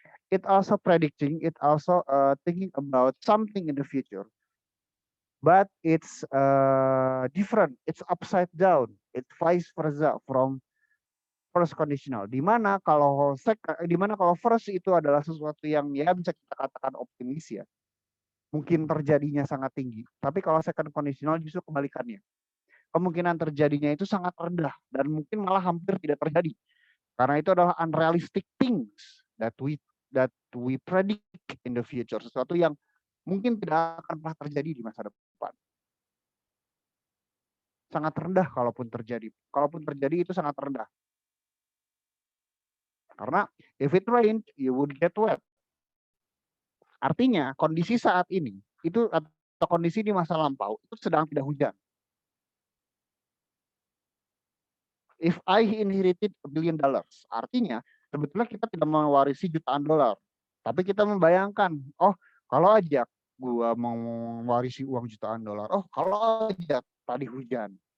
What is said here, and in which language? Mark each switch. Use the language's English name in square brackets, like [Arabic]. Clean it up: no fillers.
[English] It also predicting, it also thinking about something in the future. But it's different, it's upside down, it's vice versa from first conditional. [Indonesian] Dimana kalau first itu adalah sesuatu yang ya bisa kita katakan optimis, ya. Mungkin terjadinya sangat tinggi. Tapi kalau second conditional justru kebalikannya. Kemungkinan terjadinya itu sangat rendah dan mungkin malah hampir tidak terjadi. Karena itu adalah [English] unrealistic things that we predict in the future. [Indonesian] Sesuatu yang mungkin tidak akan pernah terjadi di masa depan. Sangat rendah kalaupun terjadi. Kalaupun terjadi itu sangat rendah. Karena [English] if it rained, you would get wet. [Indonesian] Artinya kondisi saat ini itu atau kondisi di masa lampau itu sedang tidak hujan. [English] If I inherited $1 billion, [Indonesian] artinya sebetulnya kita tidak mewarisi jutaan dolar, tapi kita membayangkan, oh kalau aja gua mau mewarisi uang jutaan dolar, oh kalau aja tadi hujan.